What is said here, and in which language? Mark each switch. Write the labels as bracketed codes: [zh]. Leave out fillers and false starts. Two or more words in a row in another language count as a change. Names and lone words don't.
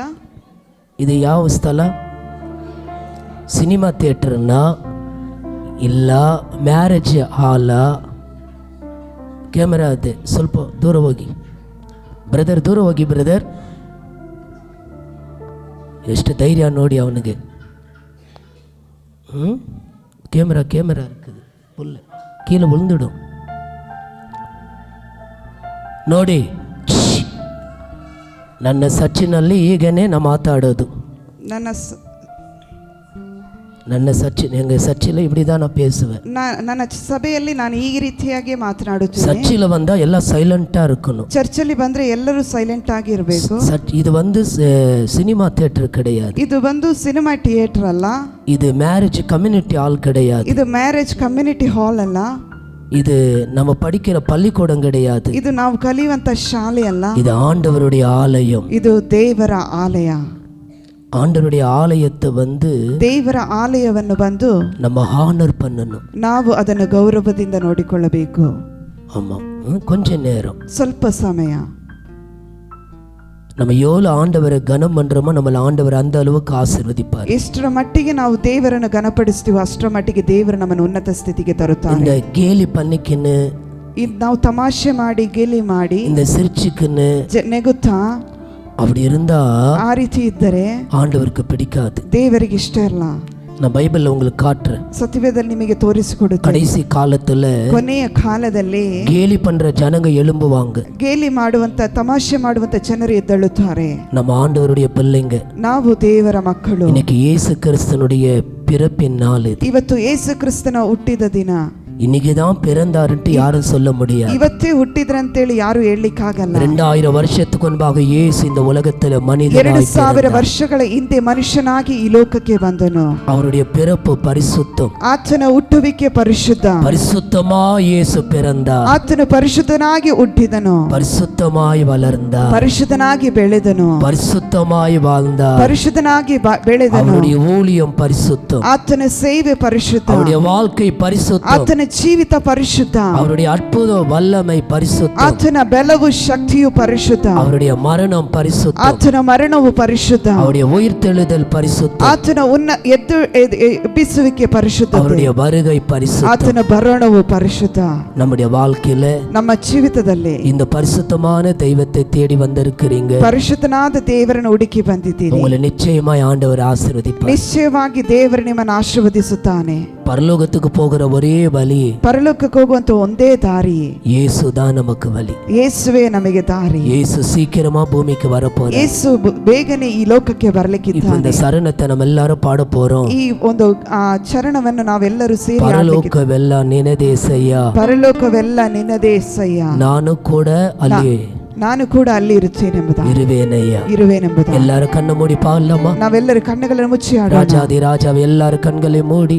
[kn] ಇದು ಯಾವ ಸ್ಥಳ? ಸಿನಿಮಾ ಥಿಯೇಟರ್ನ ಇಲ್ಲ ಮ್ಯಾರೇಜ್ ಹಾಲ? ಕ್ಯಾಮರಾ ಇದೆ, ಸ್ವಲ್ಪ ದೂರ ಹೋಗಿ ಬ್ರದರ್, ದೂರ ಹೋಗಿ ಬ್ರದರ್. ಎಷ್ಟು ಧೈರ್ಯ ನೋಡಿ ಅವನಿಗೆ. [ta] கேமரா இருக்குது புல்ல கீழே விழுந்துடும். [kn] ನೋಡಿ, ನನ್ನ ಸಚ್ಚಿನಲ್ಲಿ ಈಗನೇ ನಾ ಮಾತಾಡೋದು. ನನ್ನ ಸಚ್ಚಿನ [ta] எங்கள் சர்ச்சில் இப்படி தான் நான் பேசுவேன். [kn] ನನ್ನ ಸಭೆಯಲ್ಲಿ ನಾನು ಈ ರೀತಿಯಾಗಿ ಮಾತನಾಡುತ್ತೇನೆ. [ta] சர்ச்சில் வந்தா எல்லாம் சைலண்டா இருக்கணும். [kn] ಚರ್ಚಲ್ಲಿ ಬಂದ್ರೆ ಎಲ್ಲರೂ ಸೈಲೆಂಟ್ ಆಗಿ ಇರಬೇಕು. [ta] இது வந்து சினிமா தியேட்டர் கிடையாது. [kn] ಇದು ಬಂದು ಸಿನಿಮಾ ಥಿಯೇಟರ್ ಅಲ್ಲ. [ta] இது மேரேஜ் கம்யூனிட்டி ஹால் கிடையாது. [kn] ಇದು ಮ್ಯಾರೇಜ್ ಕಮ್ಯುನಿಟಿ ಹಾಲ್ ಅಲ್ಲ. [ta] இது நம்ம படிக்கிற பள்ளிக்கூடம் கிடையாது. [kn] ಇದು ನಾವು ಕಲಿಯುವಂತ ಶಾಲೆ ಅಲ್ಲ. [ta] இது ஆண்டவருடைய ஆலயம். [kn] ಇದು ದೇವರ ಆಲಯ. [ta] ஆண்டவருடைய ஆலயத்தை வந்து [kn] ದೇವರ ಆಲಯವನ್ನು ಬಂದು [ta] நம்ம ஹானர் பண்ணணும். [kn] ನಾವು ಅದನ್ನು ಗೌರವದಿಂದ ನೋಡಿಕೊಳ್ಳಬೇಕು. [ta] ஆமா, கொஞ்ச நேரம், [kn] ಸ್ವಲ್ಪ ಸಮಯ. [ta] நம்ம எவ்வளவு ஆண்டவரை கனம் பண்றோமோ நம்மள ஆண்டவர் அந்த அளவுக்கு ஆசீர்வதிப்பார். [kn] ಎಷ್ಟರ ಮಟ್ಟಿಗೆ ನಾವು ದೇವರನ್ನು ಗಣಪಡಿಸ್ತೀವೋ ಅಷ್ಟರ ಮಟ್ಟಿಗೆ ದೇವರು ನಮ್ಮನ್ನು ಉನ್ನತ ಸ್ಥಿತಿಗೆ ತರುತ್ತಾನೆ. [ta] இந்த கேலி பண்ணிக்கின்னு, [kn] ನಾವು ತಮಾಷೆ ಮಾಡಿ ಗೇಲಿ ಮಾಡಿ, [ta] இந்த சிரிச்சுக்கின்னு [kn] ನೆಗುತ್ತಾ [ta] அப்படி இருந்தா [kn] ಆ ರೀತಿ ಇದ್ದರೆ [ta] ஆண்டவருக்கு பிடிக்காது. [kn] ದೇವರಿಗೆ ಇಷ್ಟ ಇಲ್ಲ. [ta] நான் பைபிள்ல உங்களுக்கு காட்டுறேன். [kn] ಸತ್ಯವೇದದಲ್ಲಿ ನಿಮಗೆ ತೋರಿಸಿಕೊಡುತ್ತೇನೆ. [ta] கடைசி காலத்துல [kn] ಕೊನೆಯ ಕಾಲದಲ್ಲಿ [ta] கேலி பண்ற ஜனங்க எழும்புவாங்க. [kn] ಗೇಲಿ ಮಾಡುವಂತ ತಮಾಷೆ ಮಾಡುವಂತ ಜನರು ಎದ್ದೇಳುತ್ತಾರೆ. [ta] நம்ம ஆண்டவருடைய பிள்ளைங்க, [kn] ನಾವು ದೇವರ ಮಕ್ಕಳು. [ta] இன்னைக்கு இயேசு கிறிஸ்துனுடைய பிறப்பின் நாள் இது. [kn] ಇವತ್ತು ಯೇಸು ಕ್ರಿಸ್ತನ ಹುಟ್ಟಿದ ದಿನ. [ta] இன்னைக்குதான் பிறந்தாருன்ட்டு யாரும் சொல்ல முடியாது. [kn] ಇವತ್ತೇ ಹುಟ್ಟಿದ್ರಂತೇಳಿ ಯಾರು ಹೇಳಲಿಕ್ಕಾಗಲ್ಲ. [ta] 2000 வருஷத்துக்கு முன்பாக இயேசு இந்த உலகத்துல மனிதனாய் [kn] 2000 ವರ್ಷಗಳ ಹಿಂದೆ ಮನುಷ್ಯನಾಗಿ ಈ ಲೋಕಕ್ಕೆ ಬಂದನು. [ta] அவருடைய பிறப்பு பரிசுத்தம். [kn] ಆತನ ಹುಟ್ಟುವಿಕೆ ಪರಿಶುದ್ಧ. [ta] பரிசுத்தமாய் இயேசு பிறந்தார். [kn] ಆತನು ಪರಿಶುದ್ಧನಾಗಿ ಹುಟ್ಟಿದನು. [ta] பரிசுத்தமாய் வளர்ந்தார். [kn] ಪರಿಶುದ್ಧನಾಗಿ ಬೆಳೆದನು. [ta] பரிசுத்தமாய் வாழ்ந்தார். [kn] ಪರಿಶುದ್ಧನಾಗಿ ಬೆಳೆದನು. [ta] அவருடைய ஊழியம் பரிசுத்தம். [kn] ಆತನ ಸೇವೆ ಪರಿಶುದ್ಧ. [ta] அவருடைய வாழ்க்கை பரிசுத்தம். [kn] ಆತನ ಜೀವಿತ ಪರಿಶುದ್ಧ. [ta] அவருடைய அற்புத வல்லமை பரிசுத்தம். [kn] ಆತನ ಬಲವು ಶಕ್ತಿಯು ಪರಿಶುದ್ಧ. [ta] அவருடைய மரணம் பரிசுத்தம். [kn] ಆತನ ಮರಣವು ಪರಿಶುದ್ಧ. [ta] அவருடைய உயிர்த்தெழுதல் பரிசுத்தம். [kn] ಆತನ ಎಬ್ಬಿಸುವಿಕೆ ಪರಿಶುದ್ಧ. [ta] அவருடைய வருகை பரிசுத்தம். [kn] ಆತನ ಬರೋಣವು ಪರಿಶುದ್ಧ. [ta] நம்முடைய வாழ்க்கையில, [kn] ನಮ್ಮ ಜೀವಿತದಲ್ಲಿ [ta] இந்த பரிசுத்தமான தெய்வத்தை தேடி வந்திருக்கிறீங்க. [kn] ಪರಿಶುದ್ಧನಾದ ದೇವರನ್ನು ಹುಡುಕಿ ಬಂದಿದ್ದೀರಿ. [ta] உங்களை நிச்சயமாய் ஆண்டவர் ஆசீர்வதிப்பார். [kn] ನಿಶ್ಚಯವಾಗಿ ದೇವರು ನಿಮ್ಮನ್ನು ಆಶೀರ್ವದಿಸುತ್ತಾನೆ. [ta] பரலோகத்துக்கு போகிற ஒரே வழி, [kn] ಪರಲೋಕಕ್ಕೆ ಹೋಗುವಂತ ಒಂದೇ ದಾರಿ, [ta] இயேசுதான் நமக்கு வழி. [kn] ಯೇಸುವೇ ನಮಗೆ ದಾರಿ. [ta] இயேசு சீக்கிரமா பூமிக்கு வரப்போறார். [kn] ಯೇಸು ಬೇಗನೆ ಈ ಲೋಕಕ್ಕೆ ಬರಲಿಕ್ಕಿದ್ದಾನೆ. [ta] இந்த சரணத்தை நம்ம எல்லாரும் பாட போறோம். [kn] ಈ ಒಂದು ಚರಣವನ್ನು ನಾವೆಲ್ಲರೂ ಸೇರಿ பரலோகವೆಲ್ಲ ನಿನ್ನದೇಸಯ್ಯ, ಪರಲೋಕವೆಲ್ಲ ನಿನ್ನದೇಸಯ್ಯ, ನಾನು ಕೂಡ ಅಲ್ಲಿ ಇರುವೆನೆಂಬುದಾಗಿ. [ta] எல்லாரும் கண்ணு மூடி பாடலாமா? [kn] ನಾವೆಲ್ಲರೂ ಕಣ್ಣುಗಳನ್ನು ಮುಚ್ಚಿ ಆಡೋಣ. [ta] ರಾಜಾದಿ ರಾಜ எல்லாரும் கண்களை மூடி